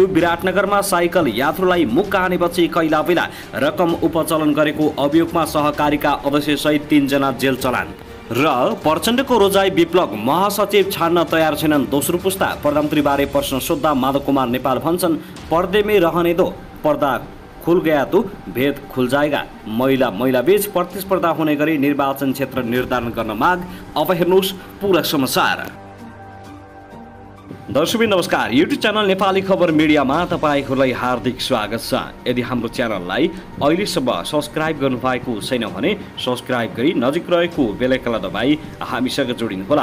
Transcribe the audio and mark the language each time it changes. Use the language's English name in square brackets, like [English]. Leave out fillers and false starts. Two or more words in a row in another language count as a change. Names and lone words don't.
[Nepali] विराटनगरमा साइकल यात्रुलाई मुक्का हानेपछि कैलाबेला रकम उपचलन गरेको अभियोगमा सहकारीका अध्यक्ष सहित 3 जना जेल चलान। र प्रचण्डको रोजाई विप्लव, महासचिव छाड्न तयार छैनन् दोस्रो पुस्ता। प्रधानमन्त्रीबारे प्रश्न सोद्धा माधव कुमार नेपाल भन्छन्, [Hindi] पर्देमै रहने दो, पर्दा खुल गया तो भेद खुल जाएगा। [Nepali] महिला बीच प्रतिस्पर्धा हुने गरी निर्वाचन क्षेत्र निर्धारण गर्न माग। अब हेर्नुहोस् पूरा समाचार। दर्शक नमस्कार, युट्युब च्यानल नेपाली खबर मिडियामा तपाईहरूलाई हार्दिक स्वागत छ। यदि हाम्रो च्यानललाई अहिलेसम्म सब्स्क्राइब गर्नुभएको छैन भने सब्स्क्राइब गरी नजिक रहेको [English] bell iconलाई [Nepali] दबाई हामीसँग जोडिनुहोला।